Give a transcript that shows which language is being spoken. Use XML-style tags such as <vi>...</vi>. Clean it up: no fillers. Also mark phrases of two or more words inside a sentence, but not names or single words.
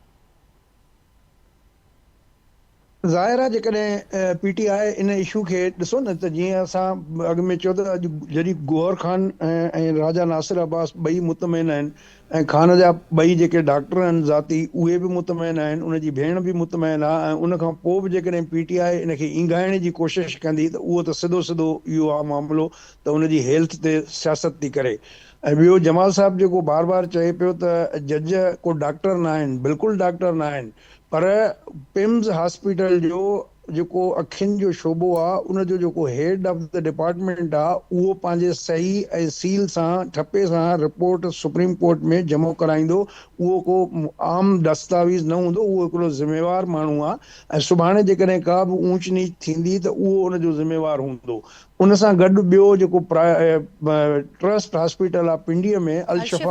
<sd>ज़ाहिर आहे जेकॾहिं PTI इन इशू खे ॾिसो न त जीअं असां अॻु में चयो त अॼु जॾहिं गौहर ख़ान ऐं राजा नासिर अब्बास ॿई मुतमइन आहिनि ऐं ख़ान जा ॿई जेके डॉक्टर आहिनि ज़ाती उहे बि मुतमइन आहिनि, उनजी भेण बि मुतमइन आहे ऐं उनखां पोइ बि जेकॾहिं PTI इनखे ईंगाइण जी कोशिशि कंदी त उहो त सिधो सिधो इहो आहे मामिलो त उनजी हेल्थ ते सियासत थी करे। ऐं ॿियो जमाल साहब जेको बार बार चए पियो त जज को डॉक्टर न आहिनि, बिल्कुलु डॉक्टर न आहिनि, पर पिम्स हॉस्पिटल जो जेको अखियुनि जो शोबो आहे उनजो जेको</sd> <en>head of the department</en> <sd>आहे उहो पंहिंजे सही ऐं सील सां ठपे सां रिपोर्ट सुप्रीम कोर्ट में जमो कराईंदो। उहो को आम दस्तावेज़ न हूंदो, उहो हिकिड़ो ज़िम्मेवार माण्हू आहे ऐं सुभाणे जेकॾहिं का बि ऊंच नीच थींदी त उहो उनजो ज़िम्मेवार हूंदो। उन सां गॾु ॿियो जेको ट्रस्ट हॉस्पिटल आहे पिंडीअ में अलशफा</sd>